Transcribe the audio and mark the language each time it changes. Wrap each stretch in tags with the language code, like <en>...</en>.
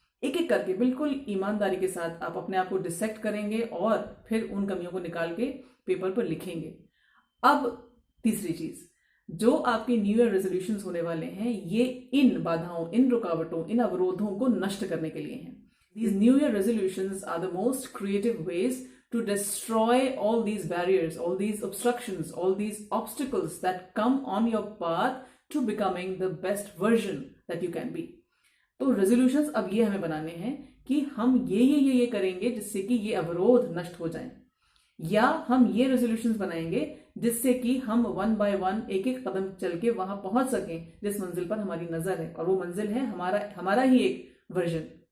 <hi>एक एक करके बिल्कुल ईमानदारी के साथ आप अपने आप को डिसेक्ट करेंगे और फिर उन कमियों को निकाल के पेपर पर लिखेंगे। अब तीसरी चीज, जो आपके न्यू ईयर रेजोल्यूशंस होने वाले हैं, ये इन बाधाओं, इन रुकावटों, इन अवरोधों को नष्ट करने के लिए हैं।</hi> <en>These New Year resolutions are the most creative ways to destroy all these barriers, all these obstructions, all these obstacles that come on your path to becoming the best version that you can be.</en> <hi>तो resolutions अब ये हमें बनाने हैं कि हम ये करेंगे जिससे कि ये अवरोध नष्ट हो जाएं, या हम ये रेजोल्यूशंस बनाएंगे जिससे कि हम 1 by 1 एक एक कदम चल के वहां पहुंच सकें जिस मंजिल पर हमारी नजर है, और वो मंजिल है हमारा ही एक वर्जन।</hi>